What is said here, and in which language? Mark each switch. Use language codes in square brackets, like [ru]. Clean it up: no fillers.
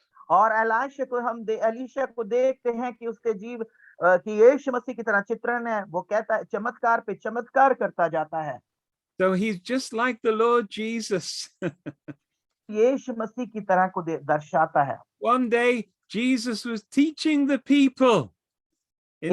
[hi] और एलीशा को देखते हैं कि उसके जीव कि यीशु मसीह की तरह चित्रण है, वो कहता है चमत्कार पे चमत्कार करता जाता है। [en] So he's just like the Lord Jesus. [hi] यीशु मसीह की तरह को दर्शाता है। [en] One day, Jesus was teaching the people in